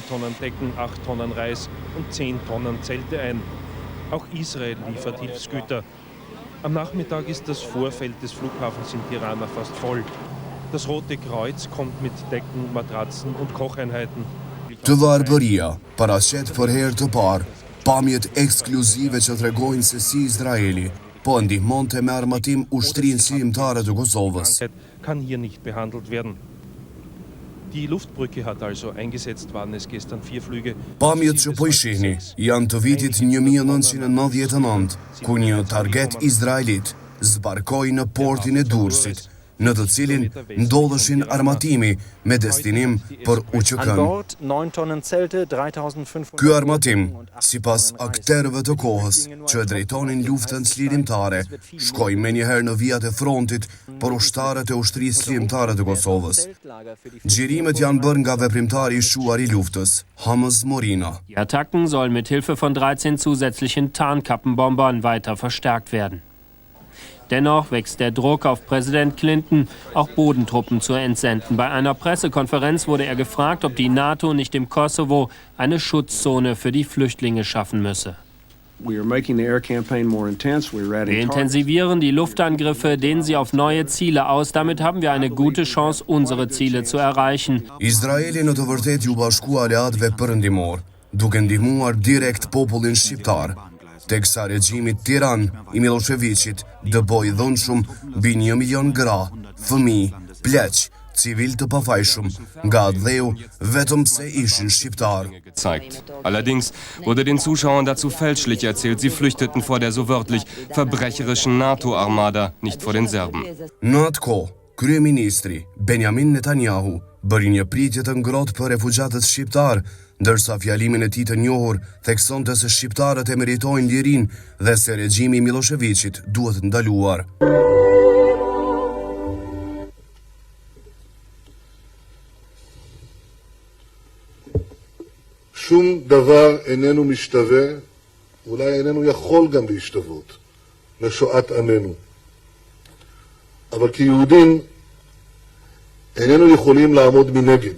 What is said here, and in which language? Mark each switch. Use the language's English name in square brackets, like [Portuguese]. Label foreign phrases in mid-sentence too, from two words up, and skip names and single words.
[German] Tonnen Decken, 8 Tonnen Reis und 10 Tonnen Zelte ein. Auch Israel liefert Hilfsgüter. Am Nachmittag ist das Vorfeld des Flughafens in Tirana fast voll. Das Rote Kreuz kommt mit Decken, Matratzen und Kocheinheiten. [Albanian] Të varëbëria, paraqet për herë të parë, pamjet ekskluzive që tregojnë se si Izraeli po ndihmonte me armatim ushtrinë shqiptare të Kosovës. [German] Kann hier nicht behandelt werden. Die Luftbrücke hat also eingesetzt, waren es gestern 4 Flüge. [Albanian] Pamjet që po i shihni janë të vitit 1999, ku një target izraelit zbarkoi në portin e Durrësit, në të cilin ndodheshin armatimi me destinim për UÇK-n. Ky armatim, sipas akterëve të kohës që e drejtonin luftën çlirimtare, shkoi menjëherë në vijat e frontit për ushtarët e ushtrisë çlirimtare të Kosovës. Xhirimet janë bërë nga veprimtari i shuar i luftës, Hamës Morina. [German] Die Attacken sollen mit Hilfe von 13 zusätzlichen Tarnkappenbombern weiter verstärkt werden. Dennoch wächst der Druck auf Präsident Clinton, auch Bodentruppen zu entsenden. Bei einer Pressekonferenz wurde er gefragt, ob die NATO nicht im Kosovo eine Schutzzone für die Flüchtlinge schaffen müsse. Wir intensivieren die Luftangriffe, dehnen sie auf neue Ziele aus. Damit haben wir eine gute Chance, unsere Ziele zu erreichen. [Albanian] Izraeli në të vërtetë ju bashkua aleatëve perëndimor, duke ndihmuar direkt popullin shqiptar. Teksa regjimit tiran i Miloševićit dëboi dhunshëm mbi 1 milion gra, fëmijë, pleq, civil të pafajshëm nga dheu vetëm pse ishin shqiptar. [German] Allerdings wurde den Zuschauern dazu fälschlich erzählt, sie flüchteten vor der so wörtlich verbrecherischen NATO-Armada, nicht vor den Serben. [Albanian] Në atë kohë, kryeministri Benjamin Netanyahu bëri një pritje të ngrohtë për refugjatët shqiptar, ndërsa fjalimin e tij të njohur theksonte se shqiptarët e meritojnë lirinë dhe se regjimi i Miloševićit duhet ndaluar. [Hebrew] שום דבר איננו משתווה, אולי איננו יכול גם להשתוות, לשואת עמנו. אבל כיהודים איננו יכולים לעמוד מנגד.